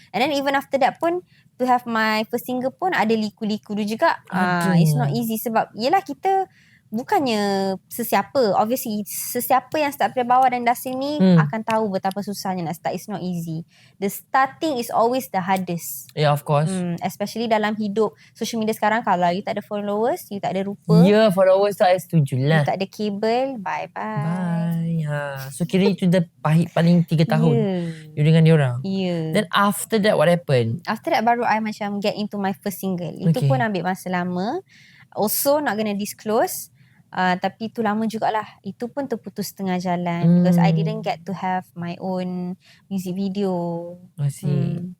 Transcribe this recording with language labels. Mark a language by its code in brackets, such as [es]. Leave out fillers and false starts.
[en] And then even after that pun, to have my first single pun [ms] ada liku-liku tu juga. [en] It's not easy [ms] sebab yelah kita bukannya sesiapa. Obviously sesiapa yang start dari bawah dan industri ni akan tahu betapa susahnya nak start. [en] It's not easy. The starting is always the hardest. Yeah, of course. [ms] Especially dalam hidup social media sekarang. Kalau you tak ada followers, you tak ada rupa, Yeah, followers tu I setuju lah. you tak ada kabel, bye-bye. So kira itu the pahit paling 3 tahun you dengan diorang. [en] Yeah. Then after that what happened? [ms] After that baru I macam [en] get into my first single. [ms] Itu pun ambil masa lama. [en] Also not gonna disclose. [ms] Tapi itu lama jugalah. Itu pun terputus tengah jalan [en] because I didn't get to have my own music video. I see.